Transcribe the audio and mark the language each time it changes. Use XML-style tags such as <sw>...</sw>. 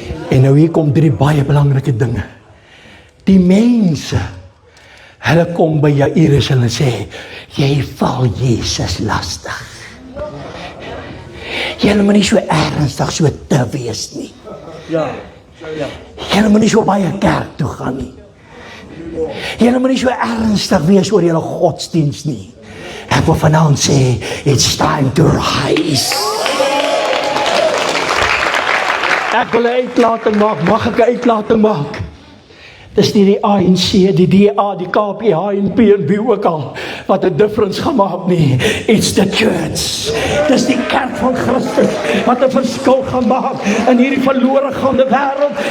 <af>En nou hier kom 3 baie belangrike dinge. Die mense, hulle kom by Jairus en hulle sê, jy val Jesus lastig. Julle moet nie so ernstig so te wees nie. Julle moet nie so baie kerk toe gaan nie. Julle moet nie so ernstig wees oor julle godsdiens nie. Ek wil vanaand sê, it's time to rise. Ek wil 'n uitlating maak, mag ek 'n uitlating maak? Dis nie die ANC, die DA, die KPH en wie ook al wat 'n difference gemaak nie.</af> <en>It's the church.</en> <af>Dis die kerk van Christus wat 'n verskil gaan maak in hierdie verlore gaande wêreld.</af>